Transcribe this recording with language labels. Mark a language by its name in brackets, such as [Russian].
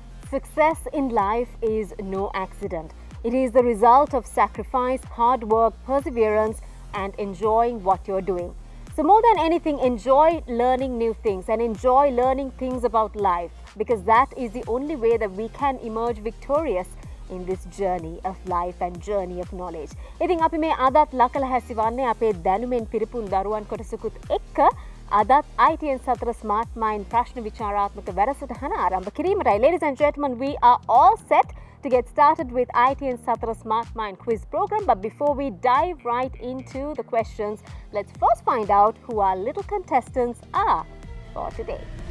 [English] Success in life is no accident. It is the result of sacrifice, hard work, perseverance, and enjoying what you're doing. So more than anything, enjoy learning new things and enjoy learning things about life, because that is the only way that we can emerge victorious in this journey of life and journey of knowledge. [Sinhala] ඉතින් අපි මේ අදත් ලකල හැසිවන්නේ අපේ දැනුමෙන් පිරිපුන් දරුවන් කොටසකුත් එක්ක අදත් ITN සතර Smart Mind ප්‍රශ්න විචාරාත්මක වැඩසටහන ආරම්භ කිරීමටයි. [English] Ladies and gentlemen, we are all set to get started with ITN Satra Smart Mind quiz program. But before we dive right into the questions, let's first find out who our little contestants are for today.